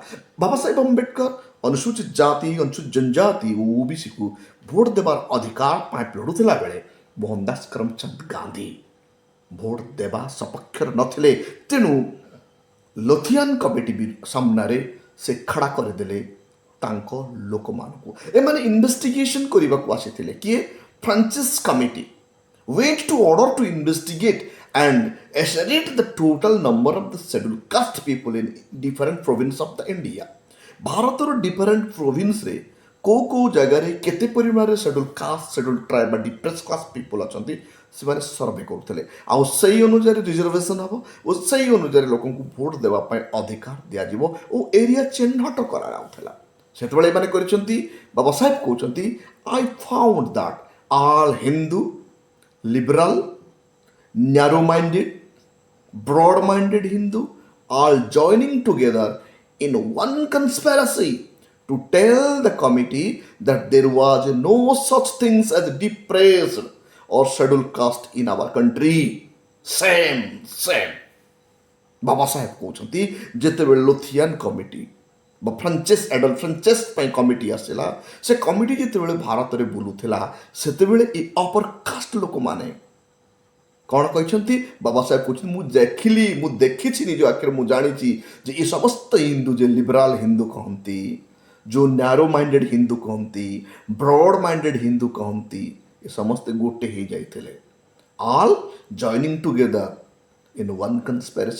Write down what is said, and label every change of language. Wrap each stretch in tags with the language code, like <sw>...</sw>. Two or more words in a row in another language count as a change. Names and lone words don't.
<or>ବାବା ସାହେବ ଅମ୍ବେଦକର ଅନୁସୂଚିତ ଜାତି, ଅନୁସୂଚିତ ଜନଜାତି ଓ ଓବିସିକୁ ଭୋଟ ଦେବାର ଅଧିକାର ପାଇଁ ଲଢ଼ୁଥିଲା ବେଳେ ମୋହନ ଦାସ କରମଚନ୍ଦ ଗାନ୍ଧୀ ଭୋଟ ଦେବା ସପକ୍ଷରେ ନଥିଲେ। ତେଣୁ ଲୁଥିଆନ କମିଟି ସାମ୍ନାରେ ସେ ଖଡ଼ା କରିଦେଲେ ତାଙ୍କ ଲୋକମାନଙ୍କୁ। ଏମାନେ ଇନଭେଷ୍ଟିଗେସନ୍ କରିବାକୁ ଆସିଥିଲେ। କିଏ?</or> <en>franchise committee went to order to investigate and estimate the total number of the scheduled caste people in different provinces of the India.</en> <or>ଭାରତର</or> <en>different province-re</en> <or>କେଉଁ ଜାଗାରେ କେତେ ପରିମାଣରେ</or> <en>schedule caste, schedule tribe</en> <or>ବା</or> <en>depress class people</en> <or>ଅଛନ୍ତି ସେମାନେ ସର୍ଭେ କରୁଥିଲେ। ଆଉ ସେଇ ଅନୁଯାୟୀ ରିଜର୍ଭେସନ୍ ହେବ ଓ ସେଇ ଅନୁଯାୟୀ ଲୋକଙ୍କୁ ଭୋଟ ଦେବା ପାଇଁ ଅଧିକାର ଦିଆଯିବ ଓ ଏରିଆ ଚିହ୍ନଟ କରାଯାଉଥିଲା। ସେତେବେଳେ ଏମାନେ କରିଛନ୍ତି, ବାବା ସାହେବ କହୁଛନ୍ତି,</or> <en>I found that all Hindu, liberal, narrow-minded broad minded Hindu, all joining together in one conspiracy to tell the committee that there was no such things as depressed or scheduled caste in our country. Same.</en> <or>ବାବା ସାହେବ କହୁଛନ୍ତି ଯେତେବେଳେ ଲୋଥିଆନ କମିଟି ବା ଫ୍ରାଞ୍ଚେସ୍ ପାଇଁ କମିଟି ଆସିଲା, ସେ କମିଟି ଯେତେବେଳେ ଭାରତରେ ବୁଲୁଥିଲା ସେତେବେଳେ ଏ</or> <en>upper caste</en> <or>ଲୋକମାନେ କ'ଣ କହିଛନ୍ତି? ବାବା ସାହେବ କହୁଛନ୍ତି ମୁଁ ଦେଖିଛି ନିଜ ଆଖିରେ, ମୁଁ ଜାଣିଛି ଯେ ଏ ସମସ୍ତ ହିନ୍ଦୁ ଯେ ଲିବରାଲ ହିନ୍ଦୁ କହନ୍ତି, ଯେଉଁ</or> <en>narrow minded</en> <or>ହିନ୍ଦୁ କହନ୍ତି,</or> <en>broad minded</en> <or>ହିନ୍ଦୁ କହନ୍ତି, ଏ ସମସ୍ତେ ଗୋଟେ ହେଇଯାଇଥିଲେ,</or> <en>all joining together in one conspiracy.</en>